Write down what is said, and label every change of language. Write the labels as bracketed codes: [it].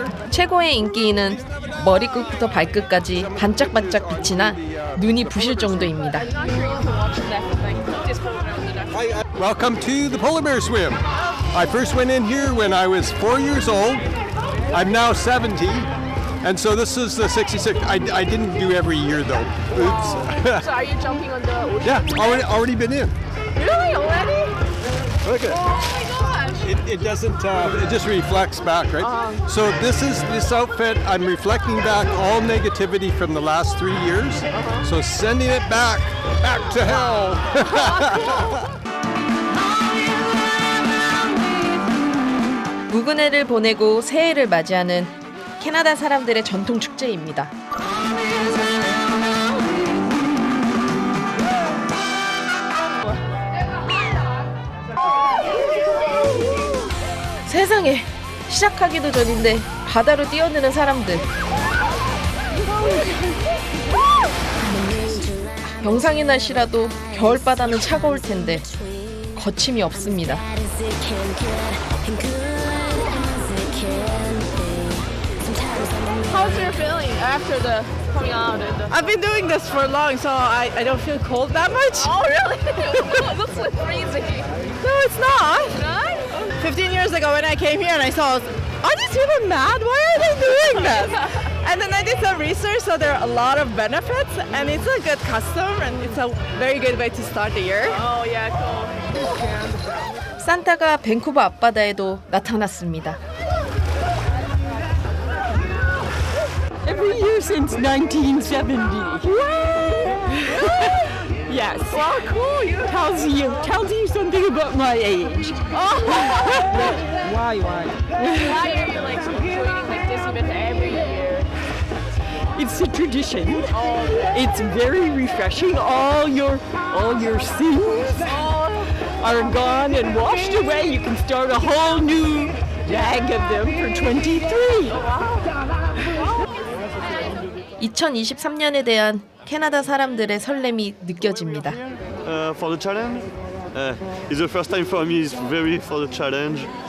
[ko] 최고의 인기인은 머리끝부터 발끝까지 반짝반짝 빛이 나 눈이 부실 정도입니다. [en] Welcome to the Polar Bear Swim. I first went in here when I was 4 years old. I'm now 70, and so this is the 66. I didn't do every year though. Oops. So are you jumping on the ocean? Yeah, already been in. Really? Already? Look at it. Oh my gosh! It doesn't. It just reflects back, right? So this outfit. I'm reflecting back all negativity from the last 3 years. So sending it back to hell. [ko] 묵은 해를 보내고 새해를 맞이하는 캐나다 사람들의 전통 축제입니다. 세상에, 시작하기도 전인데 바다로 뛰어드는 사람들. 영상의 날씨라도 겨울바다는 차가울 텐데 거침이 없습니다. [en] How's your feeling after the coming out? I've been doing this for long, so I don't feel cold that much. Oh, really? It looks like freezing. No, it's not. Right? 15 years ago when I came here and I saw, are these people mad? Why are they doing this? And then I did some research, so there are a lot of benefits, and it's a good custom, and it's a very good way to start the year. Oh, yeah, cool. [ko] 산타가 밴쿠버 앞바다에도 나타났습니다. [en] Every year since 1970. Yes. Wow, cool. Tells you something about my age. Why? Why are you like joining like this event every year? It's a tradition. It's very refreshing. All your sins are gone and washed away. You can start a whole new bag of them for 23. [ko] 2023년에 대한 캐나다 사람들의 설렘이 느껴집니다. [en] For the challenge, it's the first time for me. It's very for the challenge.